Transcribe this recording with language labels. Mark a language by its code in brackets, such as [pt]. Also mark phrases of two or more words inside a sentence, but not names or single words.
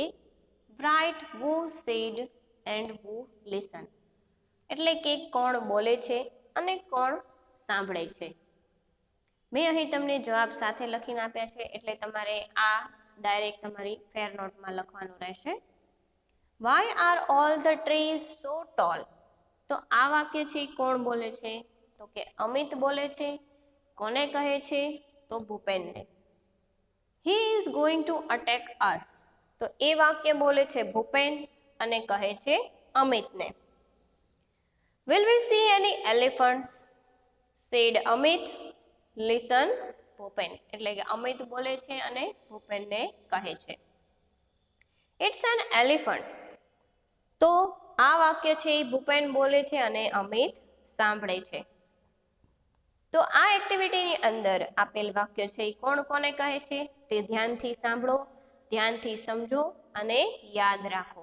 [en] Right who said and who listen. [gu] એટલે કે કોણ બોલે છે અને કોણ સાંભળે છે. મેં અહીં તમને જવાબ સાથે લખીને આપ્યા છે એટલે તમારે આ ડાયરેક્ટ તમારી ફેર નોટમાં લખવાનું રહેશે. [en] Why are all the trees so tall? [gu] તો આ વાક્ય છે કોણ બોલે છે તો કે અમિત બોલે છે. કોને કહે છે તો ભૂપેનને. [en] He is going to attack us. [gu] તો એ વાક્ય બોલે છે ભૂપેન અને કહે છે અમિતને. [en] Will we see any elephants? said Amit. Listen, ભૂપેન. [gu] એટલે કે અમિત બોલે છે અને ભૂપેનને કહે છે. [en] It's an elephant. [gu] તો આ વાક્ય છે એ ભૂપેન બોલે છે અને અમિત સાંભળે છે. તો આ એક્ટિવિટીની અંદર આપેલ વાક્ય છે એ કોણ કોને કહે છે તે ધ્યાનથી સાંભળો, ધ્યાનથી સમજો અને યાદ રાખો.